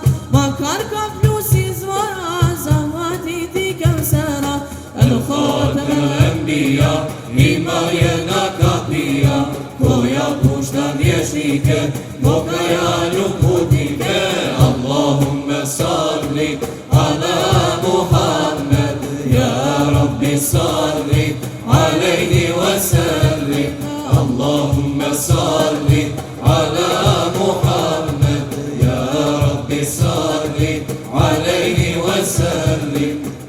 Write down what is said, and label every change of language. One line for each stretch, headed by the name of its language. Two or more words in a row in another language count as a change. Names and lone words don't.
Bosnian: makar kaplju s izvora zahvatiti Kevsera El Khatem El
Arabic: Enbiya
Bosnian: ima jedna kapija koja pušta vješnike pokajanju putnike
Arabic: اللهم صل على محمد يا رب صل عليه وسلم اللهم صل على محمد يا رب صل عليه وسلم